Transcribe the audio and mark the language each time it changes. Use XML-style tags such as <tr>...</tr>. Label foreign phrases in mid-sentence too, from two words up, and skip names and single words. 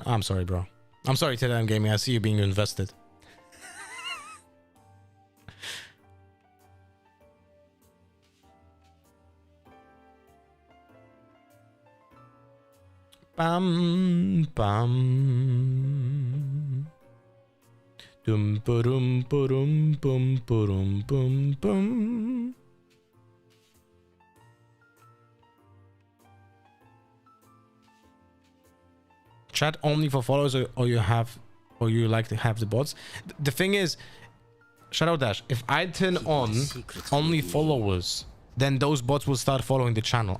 <en>I'm sorry, bro. I'm sorry, Tedam Gaming. I see you being invested. Bam, bam. Dum, ba-dum, ba-dum, bum, ba-dum, bum, bum. Chat only for followers, or you like to have the bots. The thing is, Shadow Dash, if I turn on only followers, then those bots will start following the channel.</en>